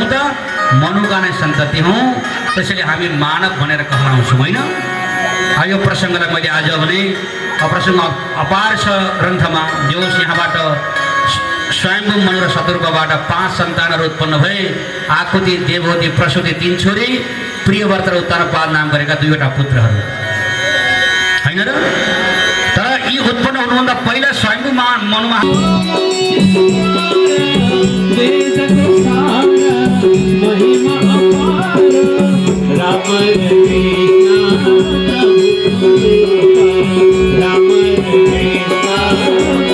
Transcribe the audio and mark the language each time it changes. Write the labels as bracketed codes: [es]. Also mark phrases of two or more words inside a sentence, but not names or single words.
[ne] त मनुका नै सन्तति हौँ त्यसैले हामी मानव भनेर कहलाउँछौँ होइन यो प्रसङ्गलाई मैले आज भने प्रसङ्ग अपार छ ग्रन्थमा जोस् यहाँबाट स्वयंभू मनु र शतरूपबाट 5 सन्तानहरू उत्पन्न भए आकुति देवहूति प्रसूति 3 छोरी प्रियव्रत र उत्तरपाल नाम गरेका 2वटा पुत्रहरू होइन र तर यी उत्पन्न हुनुभन्दा पहिला स्वयंभू मनुमा महिमा अपार राम कृष्ण राम कृष्ण